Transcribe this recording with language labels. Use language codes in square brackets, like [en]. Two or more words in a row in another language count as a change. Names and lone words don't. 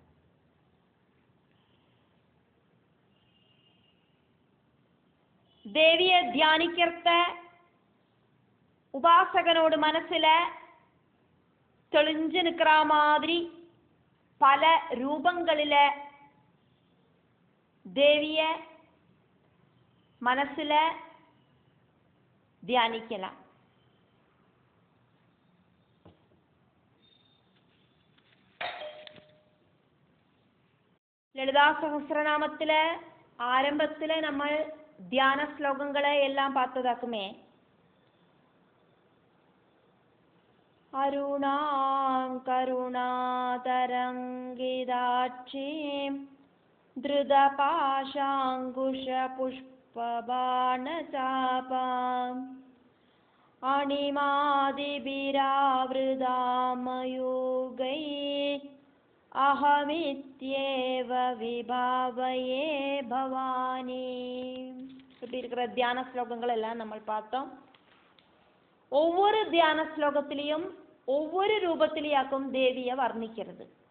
[ta] தேவியை தியானிக்கிறத உபாசகனோட மனசுல தெளிஞ்சு நிற்கிற மாதிரி பல ரூபங்களில தேவிய மனசுல தியானிக்கலாம். [ml] ലളിതാ സഹസ്രനാമത്തിലെ ആരംഭത്തിലെ നമ്മൾ ധ്യാന ശ്ലോകങ്ങളെ എല്ലാം பார்த்ததாக்குமே. [sa] അരുണാം കരുണാതരംഗിതാക്ഷീം ധൃതപാശാങ്കുശപുഷ്പബാണചാപാം അണിമാദിഭിരാവൃതാമയൂഗൈ அஹமித்யேவ விபாவயே பவானி. [ta] இப்படி இருக்கிற தியான ஸ்லோகங்கள் எல்லாம் நம்ம பார்த்தோம். ஒவ்வொரு தியான ஸ்லோகத்திலையும் ஒவ்வொரு ரூபத்திலேயாக்கும் தேவியை வர்ணிக்கிறது.